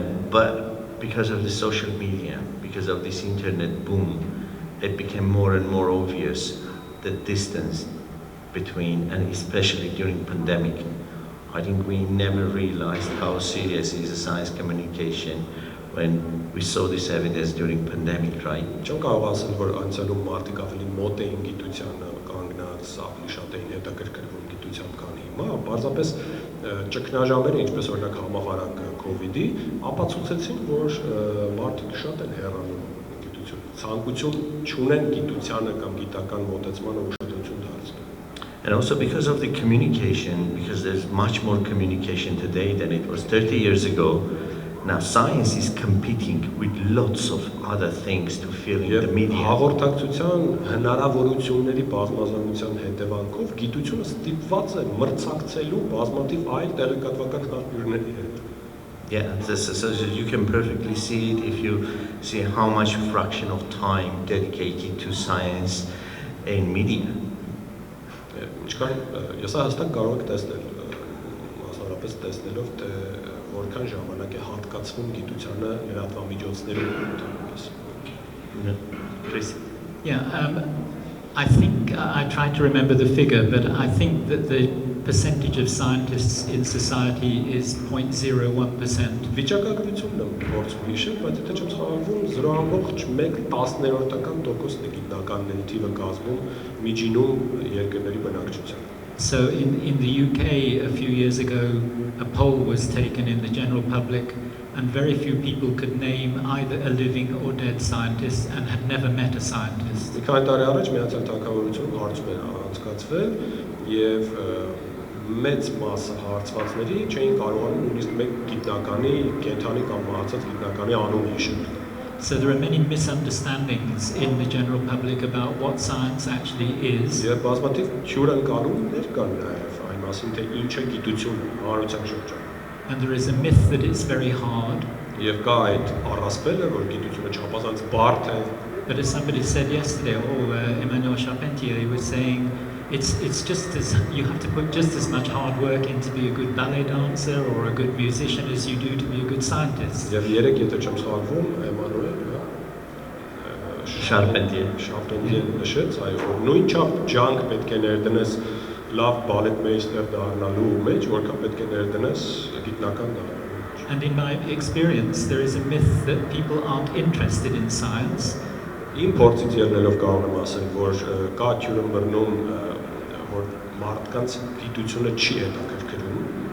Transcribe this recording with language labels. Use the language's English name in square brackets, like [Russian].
[English] But because of the social media, because of this internet boom, it became more and more obvious the distance between, and especially during pandemic. I think we never realized how serious is the science communication when we saw this evidence during pandemic, right? [Armenian] Չեմ կարող ասել, որ անցյալում մարդիկ ավելի մոտ էին գիտությանը կանգնած, նրանց ավելի շատ էին հետաքրքրվում գիտությամբ, քան հիմա, պարզապես ճգնաժամերը, ինչպես օրինակ համավարակ COVID-ի, ապացուցեցին, որ մարդիկ շատ են հեռանում գիտություն, ցանկություն չունեն գիտությանը կամ գիտական մոտեցմանը ուշադրություն դարձնել։ [English] And also because of the communication, because there's much more communication today than it was 30 years ago, now science is competing with lots of other things to fill in the media. [Armenian] Հաղորդակցության հնարավորությունների բազմազանության հետևանքով գիտությունը ստիպված է մրցակցելու բազմաթիվ այլ տեղեկատվական աղբյուրների հետ։ [English] Yeah, so you can perfectly see it if you see how much fraction of time dedicated to science in media. [Armenian] Ինչքան ես հստակ կարող եք տեսնել, մասնավորապես տեսնելով, թե որքան ժամանակ է հատկացվում գիտությանը լրատվամիջոցներում։ [English] Please. Yeah, I think I tried to remember the figure, but I think that the percentage of scientists in society is 0.01%. [Armenian] Վիճակագրությունն եմ փորձում հիշել, բայց եթե չեմ սխալվում 0.1%-ն է գիտնականների թիվը կազմում միջինում երկրների բնակչության։ [English] So in the UK a few years ago, a poll was taken in the general public, and very few people could name either a living or dead scientist and had never met a scientist. [Armenian] Մի քանի տարի առաջ Միացյալ Թագավորությունում հարցում էր անցկացվել եւ մեծ մասը հարցվածների չէին կարողանում նույնիսկ մեկ գիտնականի, կենթանի կամ մահացած գիտնականի անուն հիշել։ [English] So there are many misunderstandings in the general public about what science actually is. [Armenian] Եվ բազմաթիվ հյուրընկալումներ կան նաեւ այն մասին, թե ինչ է գիտությունը հանրության շրջանում։ [English] And there is a myth that it's very hard. [Armenian] Եվ կա այդ առասպելը, որ գիտությունը չափազանց բարդ է։ [English] But as somebody said yesterday, Emmanuel Charpentier was saying, it's just as you have to put just as much hard work in to be a good ballet dancer or a good musician as you do to be a good scientist. [Armenian] Եվ երեք եթե չեմ սխալվում, Էմանուել Շարպենտիե նշեց, այո, որ նույնչափ ջանք պետք է ներդնես լավ բալետմեյստեր դառնալու մեջ, որքան պետք է ներդնես գիտնական դառնալու։ [English] And in my experience, there is a myth that people aren't interested in science. [Armenian] Իմ փորձից ելնելով կարող եմ ասել, որ կա թյուրըմբռնում, որ մարդկանց գիտությունը չի հետաքրքրում։